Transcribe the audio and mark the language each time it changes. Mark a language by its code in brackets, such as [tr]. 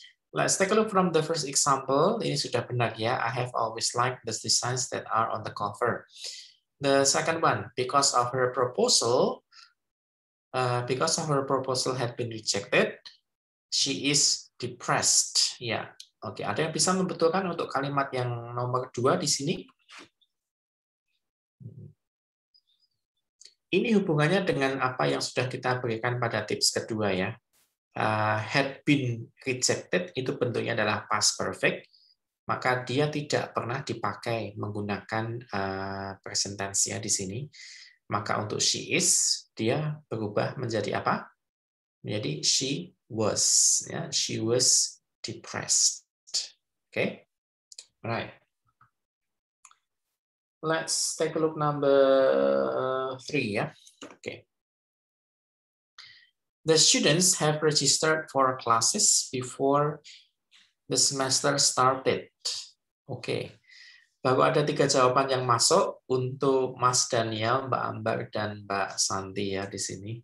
[en] Let's take a look from the first example. [id] Ini sudah benar ya. [en] I have always liked the designs that are on the cover. The second one, because of her proposal had been rejected, she is depressed. [id] Ya, oke. Ada yang bisa membetulkan untuk kalimat yang nomor 2 di sini? Ini hubungannya dengan apa yang sudah kita berikan pada tips kedua ya. [en] Had been rejected [id] itu bentuknya adalah past perfect, maka dia tidak pernah dipakai menggunakan present tense-nya di sini. Maka untuk she is, dia berubah menjadi apa? Menjadi [en] she was. Ya, she was depressed. Okay, right. Let's take a look number 3 ya. Okay. The students have registered for classes before the semester started. [id] Oke, baru ada 3 jawaban yang masuk untuk Mas Daniel, Mbak Ambar, dan Mbak Santi ya di sini.